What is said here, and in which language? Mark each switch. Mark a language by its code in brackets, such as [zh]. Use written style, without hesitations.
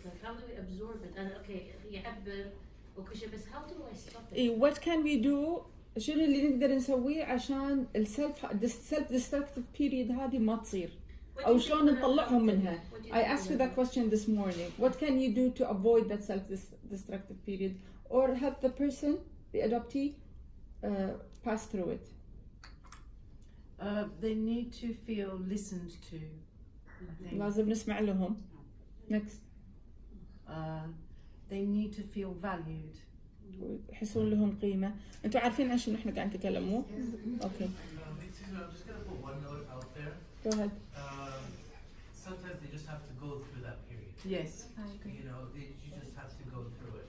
[en] Like, how do we absorb it? And okay, [ar] يعبر وكل شيء، بس [en] how do I stop it? What can we do? [ar] شنو اللي نقدر نسويه عشان السلف [en] destructive period [ar] هذه ما تصير؟ أو شلون نطلعهم منها؟ [en] I asked you that question this morning. What can you do to avoid that self-destructive period, or help the person, the adoptee, pass through it? They need to feel listened to. I think. [ar] لازم نسمع لهم. [en] Next. They need to feel valued. [ar] يحسون لهم قيمة. أنتوا عارفين عن شنو إحنا قاعد نتكلم مو؟ Okay. [en] I'm just gonna put one note out there. Go ahead. Sometimes they just have to go through that period. Yes. I agree. You know, you just have to go through it.